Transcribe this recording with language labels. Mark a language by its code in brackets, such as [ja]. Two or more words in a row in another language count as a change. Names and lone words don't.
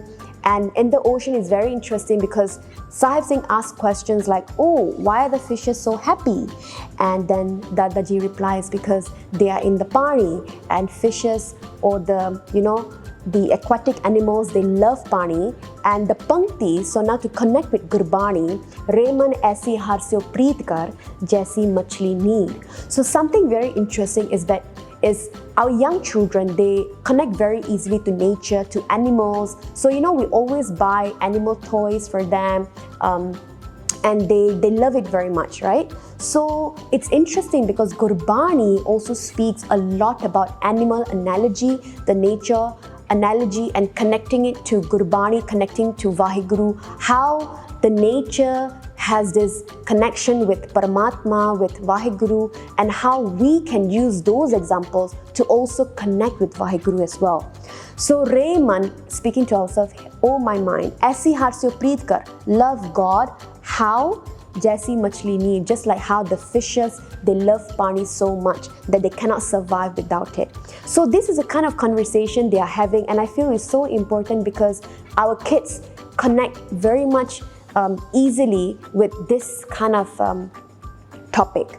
[en] And in the ocean is very interesting because Sahib Singh asks questions like, oh, why are the fishes so happy? And then Dadaji replies, because they are in the pani, and fishes or the aquatic animals, they love pani. And the pankti, so now to connect with Gurbani, [pa] ਰੇਮਨ ਐਸੀ ਹਰ ਸੇ ਪ੍ਰੀਤ ਕਰ, ਜੈਸੀ ਮਛਲੀ ਨੀਡ. [en] So something very interesting is our young children, they connect very easily to nature, to animals. So we always buy animal toys for them, and they love it very much, right? So it's interesting because Gurbani also speaks a lot about animal analogy, the nature analogy, and connecting it to Gurbani, connecting to Vaheguru, how the nature has this connection with Paramatma, with Vaheguru, and how we can use those examples to also connect with Vaheguru as well. So Rayman, speaking to ourselves, oh my mind, [pa] ਐਸੀ ਹਰ ਸੇ ਪ੍ਰੀਤ ਕਰ, [en] love God, how? [pa] ਜੈਸੀ ਮਛਲੀ ਨੀਡ, [en] just like how the fishes, they love pani so much that they cannot survive without it. So this is a kind of conversation they are having, and I feel it's so important because our kids connect very much easily with this kind of topic.